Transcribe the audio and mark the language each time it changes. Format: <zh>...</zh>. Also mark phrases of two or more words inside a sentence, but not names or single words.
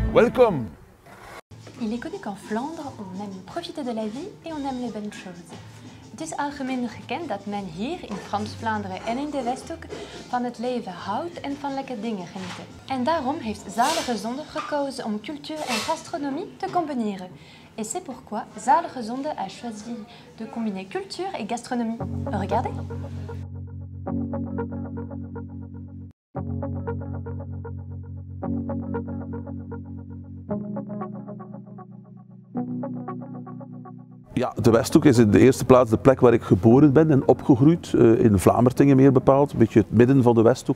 <nl>welkom.</nl> <fr>Il est connu qu'en Vlaanderen, on aime profiter de la vie et on aime les belles choses.</fr> <nl>Het is algemeen gekend dat men hier in Frans-Vlaanderen en in de Westhoek van het leven houdt en van lekkere dingen genieten. En daarom heeft Zalige Zonde gekozen om cultuur en gastronomie te combineren.</nl> <fr>Et c'est pourquoi Zalige Zonde a choisi de combiner culture et gastronomie. Regardez!</fr> <nl>Ja, de Westhoek is in de eerste plaats de plek waar ik geboren ben en opgegroeid, in Vlamertingen meer bepaald, een beetje het midden van de Westhoek.</nl>